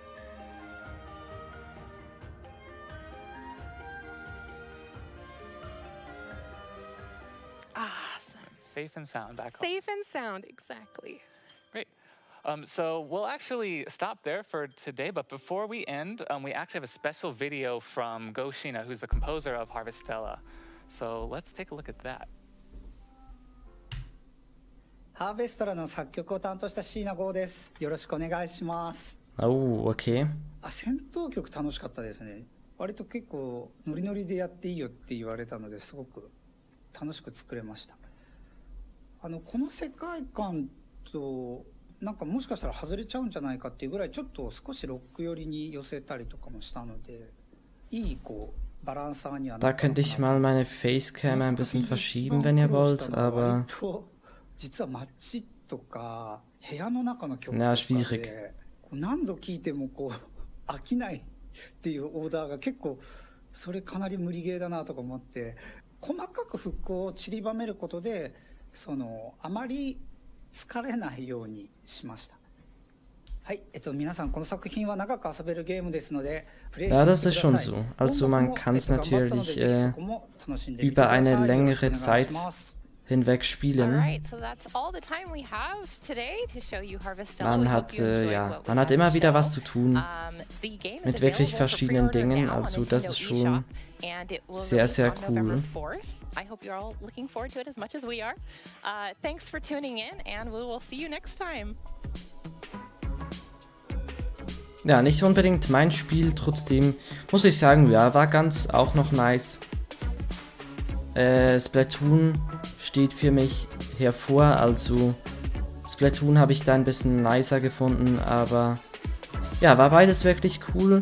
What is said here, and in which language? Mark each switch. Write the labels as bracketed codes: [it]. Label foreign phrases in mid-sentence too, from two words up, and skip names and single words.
[en] Awesome. Safe and sound back home. Safe and sound, exactly. Great. So we'll actually stop there for today, but before we end, we actually have a special video from Go Shina, who's the composer of Harvestella. So let's take a look at that. [ja] ハーベストラの作曲を担当した椎名剛です。よろしくお願いします。 [en] Oh, okay. [ja] 戦闘曲楽しかったですね。割と結構ノリノリでやっていいよって言われたのですごく楽しく作れました。この世界観となんかもしかしたら外れちゃうんじゃないかっていうぐらいちょっと少しロック寄りに寄せたりとかもしたので、いいこうバランサーにはな [de] Da [ja] ったの [de] könnte [ja] か [de] ich [ja] な [de] mal [ja] と。 [de] meine Facecam ein bisschen verschieben, wenn ihr wollt, aber [ja] 実は街とか部屋の中の曲と [de] Na, [ja] か [de] schwierig. [ja] で何度聴いてもこう飽きないっていうオーダーが結構それかなり無理ゲーだなとか思って、細かく復興を散りばめることであまり疲れないようにしました。はい、皆さんこの作品は長く遊べるゲームですので、プレイしてみてください。 [de] Ja, das ist schon so. Also man kann es natürlich über eine längere Zeit hinweg spielen. Man hat immer wieder was zu tun mit wirklich verschiedenen Dingen, also das ist schon sehr, sehr cool. [en] I hope you're all looking forward to it as much as we are. Thanks for tuning in, and we will see you next time. [de] Ja, nicht unbedingt mein Spiel, trotzdem muss ich sagen, ja, war ganz auch noch nice. Splatoon steht für mich hervor, also Splatoon habe ich da ein bisschen nicer gefunden, aber ja, war beides wirklich cool.